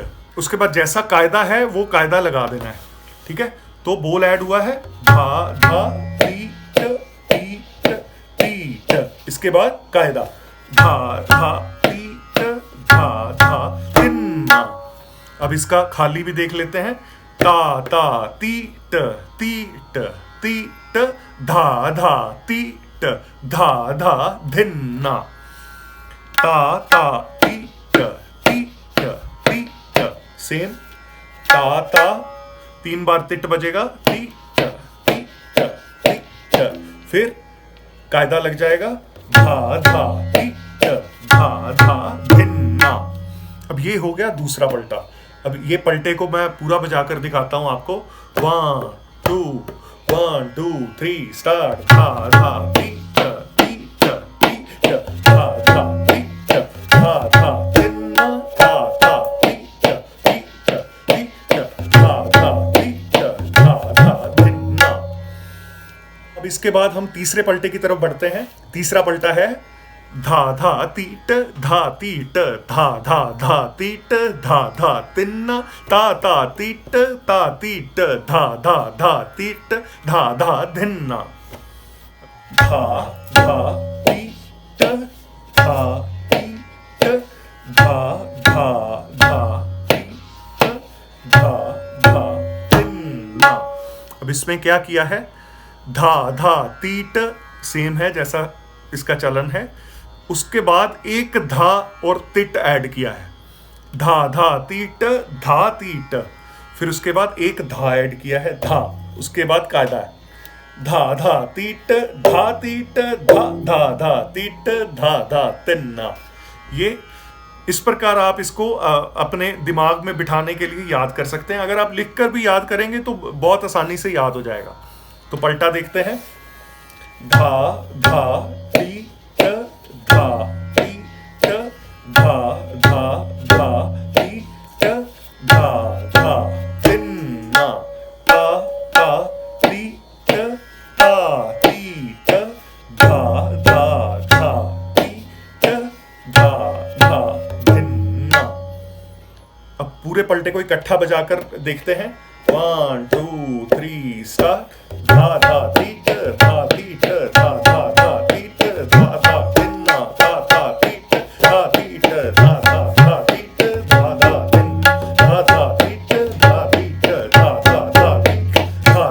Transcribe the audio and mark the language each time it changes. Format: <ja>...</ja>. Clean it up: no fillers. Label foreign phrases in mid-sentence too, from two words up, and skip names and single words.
<hi>उसके बाद जैसा कायदा है वो कायदा लगा देना है। ठीक है, तो बोल ऐड हुआ है। धा धा तीट तीट तीट। इसके बाद कायदा धा धा तीट धा धा तिन्ना। अब इसका खाली भी देख लेते हैं। ता ता तीट तीट तीट धा धा तीट धा धा धिन्ना। ता ता तीट तीट तीट। सेम ता ता 3 बार तिट बजेगा। ती ट ती ट ती ट। फिर कायदा लग जाएगा। धा धा ती ट धा धा धिन्ना। अब ये हो गया दूसरा पलटा। अब ये पलटे को मैं पूरा बजाकर दिखाता हूं आपको। 1 2 1 2 3 स्टार्ट। धा धा ती ट ती ट ती ट धा धा ती ट धा धा धिन्ना धा धा ती ट ती ट ती ट धा धा ती ट धा धा धिन्ना। अब इसके बाद हम तीसरे पलटे की तरफ बढ़ते हैं। तीसरा पलटा है धा धा तीट धा तीट धा धा धा तीट धा धा तिन्ना ता ता तीट ता तीट धा धा धा तीट धा धा धिन्ना। धा धा तीट धा तीट धा धा धा तीट धा धा धिन्ना। अब इसमें क्या किया है। धा धा तीट सेम है जैसा इसका चलन है। उसके बाद एक धा और तिट ऐड किया है। धा धा तीट धा तीट। फिर उसके बाद एक धा ऐड किया है। धा। उसके बाद कायदा है। धा धा तीट धा तीट धा धा धा तीट धा धा तिन्ना। ये इस प्रकार आप इसको अपने दिमाग में बिठाने के लिए याद कर सकते हैं। अगर आप लिखकर भी याद करेंगे तो बहुत आसानी से याद हो जाएगा। तो पलटा देखते हैं। धा धा तीट धा तीट धा धा धा तीट धा धा तिन्ना ता ता तीट ता तीट धा धा धा तीट धा धा तिन्ना। अब पूरे पलटे को इकट्ठा बजाकर देखते हैं। 1 2 3 स्टार्ट। धा धा तीट धा तीट धा धा धा तीट धा धा तिन्ना धा धा तीट धा तीट धा धा धा तीट धा धा तिन्ना धा धा तीट धा तीट धा धा धा</hi>